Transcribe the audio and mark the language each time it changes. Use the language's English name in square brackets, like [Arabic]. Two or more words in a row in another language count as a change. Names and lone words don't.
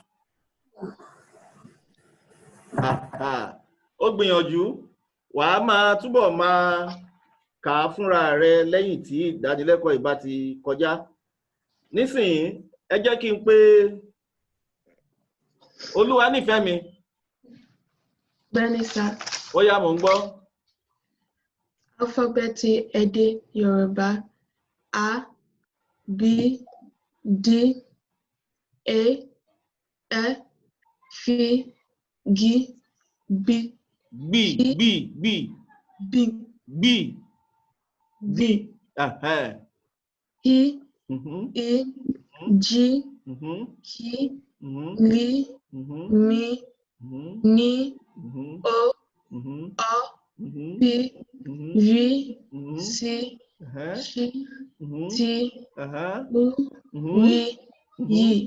[Yoruba] Ó gbìyànjú wàá máa túbọ̀ máa kà á fúnra rẹ lẹ́yìn tí ìdánilẹ́kọ̀ọ́ ìbá ti kọjá. Nísìnyí ẹ jẹ́ kí n pè Olúwanífẹ̀mí. Bẹ́ẹ̀ni sá. Ó yá mò ń gbọ́. Alifábẹ́ẹ̀tì èdè Yorùbá A, B, D, E, F, G, B. Bí. B. I, E, G, K, L, M, N, O, Ọ, P, V, C, Ṣ, T, U, W, Y.